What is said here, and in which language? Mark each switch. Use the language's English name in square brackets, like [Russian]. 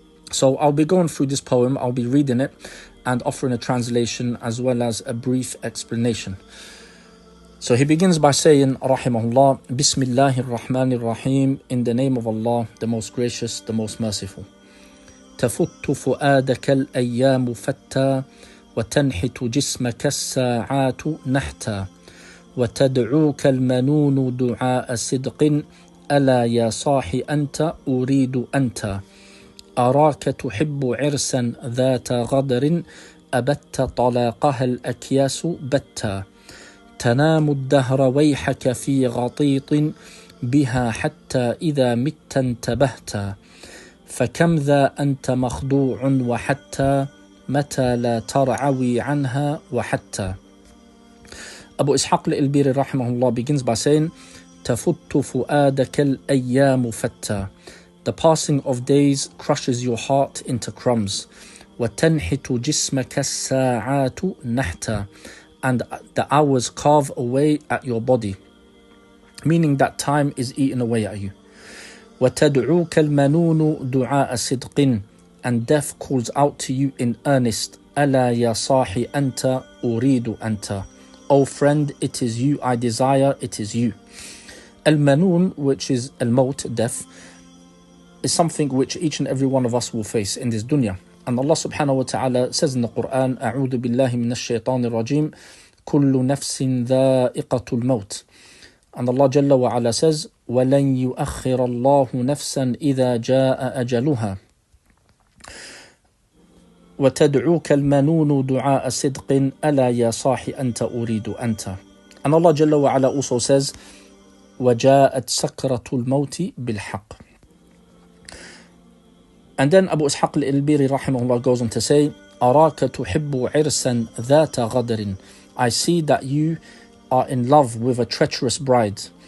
[English] So I'll be going through this poem, I'll be reading it and offering a translation as well as a brief explanation. So he begins by saying, rahimahullah, [Arabic] Bismillahir Rahmanir Rahim, [English] in the name of Allah, the most gracious, the most merciful. [Arabic] تفت فؤادك الأيام فتى وتنحت جسمك الساعات نحتا وتدعوك المنون دعاء صدق ألا يا صاح أنت أريد أنت أراك تحب عرسا ذات غدر أبت طلاقها الأكياس بتا تنام الدهر ويحك في غطيط بها حتى إذا مت انتبهت فكم ذا أنت مخدوع وحتى متى لا ترعوي عنها وحتى. [English] Abu Ishaq al-Ilbiri rahimahullah begins by saying, [Arabic] تفت فؤادك الأيام فتى, [English] the passing of days crushes your heart into crumbs. [Arabic] وَتَنْحِتُ جِسْمَكَ السَّاعَاتُ نَحْتًا, [English] and the hours carve away at your body, meaning that time is eaten away at you. [Arabic] وَتَدْعُوكَ الْمَنُونُ دُعَاءَ صِدْقٍ, [English] and death calls out to you in earnest. [Arabic] أَلَا يَا صَاحِ أَنْتَ أُرِيدُ أَنْتَ, [English] O friend, it is you I desire, it is you. Al-Manun, which is al-Maut, death, is something which each and every one of us will face in this dunya. And Allah subhanahu wa ta'ala says in the Quran, [Arabic] أعوذ بالله من الشيطان الرجيم كل نفس ذائقة الموت. [English] And Allah Jalla wa Ala says, [Arabic] وَلَنْ يُؤَخِّرَ اللَّهُ نَفْسًا إِذَا جَاءَ أَجَلُهَا وَتَدْعُوكَ الْمَنُونُ دُعَاءَ صِدْقٍ أَلَا يَا صَاحِ أَنْتَ أُرِيدُ أَنْتَ. [English] And Allah Jalla wa Ala also says, [Arabic] وَجَاءَتْ سَكْرَةُ الْمَوْتِ بِالْحَقِّ. [English] And then Abu Ishaq al-Ilbiri rahimahullah goes on to say, [Arabic] أَرَاكَ تُحِبُّ عِرْسًا ذَاتَ غَدْرٍ, [English] I see that you are in love with a treacherous bride.